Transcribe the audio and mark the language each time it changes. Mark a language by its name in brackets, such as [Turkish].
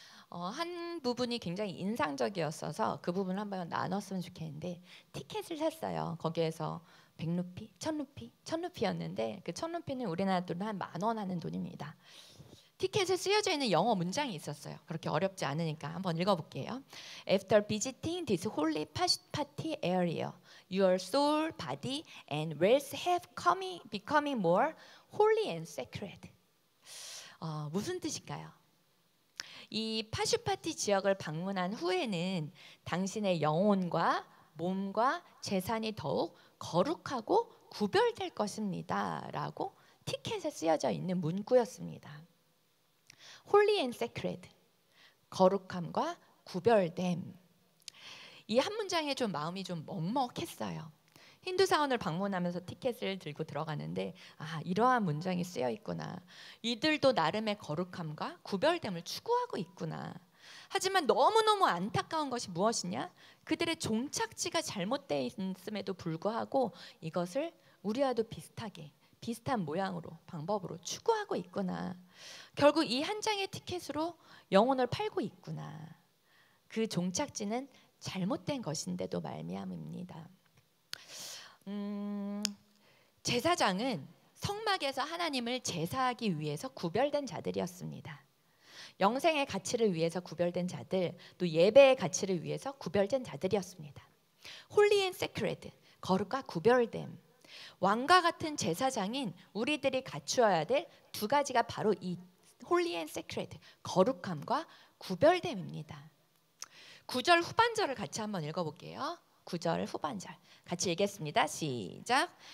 [Korean] 한 부분이 굉장히 인상적이었어서 그 부분을 한번 나눴으면 좋겠는데 티켓을 샀어요. 거기에서 100루피, 1000루피, 1000루피였는데 그 1000루피는 우리나라 돈 한 10,000원 하는 돈입니다. 티켓에 쓰여져 있는 영어 문장이 있었어요. 그렇게 어렵지 않으니까 한번 읽어볼게요. [English] After visiting this holy party area, your soul, body, and wealth have becoming more holy and sacred. [Korean] 무슨 뜻일까요? 이 파슈파티 지역을 방문한 후에는 당신의 영혼과 몸과 재산이 더욱 거룩하고 구별될 것입니다. 라고 티켓에 쓰여져 있는 문구였습니다. [English] Holy and sacred, [Korean] 거룩함과 구별됨. 이 한 문장에 좀 마음이 좀 먹먹했어요. 힌두 사원을 방문하면서 티켓을 들고 들어가는데 이러한 문장이 쓰여 있구나. 이들도 나름의 거룩함과 구별됨을 추구하고 있구나. 하지만 너무너무 안타까운 것이 무엇이냐? 그들의 종착지가 잘못되어 있음에도 불구하고 이것을 우리와도 비슷한 모양으로 방법으로 추구하고 있구나. 결국 이 한 장의 티켓으로 영혼을 팔고 있구나. 그 종착지는 잘못된 것인데도 말미암입니다. 제사장은 성막에서 하나님을 제사하기 위해서 구별된 자들이었습니다. 영생의 가치를 위해서 구별된 자들, 또 예배의 가치를 위해서 구별된 자들이었습니다. [English] Holy and sacred, [Korean] 거룩과 구별됨. 왕과 같은 제사장인 우리들이 갖추어야 될 두 가지가 바로 이 [English] Holy and sacred, [Korean] 거룩함과 구별됨입니다. 9절 후반절을 같이 한번 읽어볼게요. 9절 후반절 같이 읽겠습니다. 시작.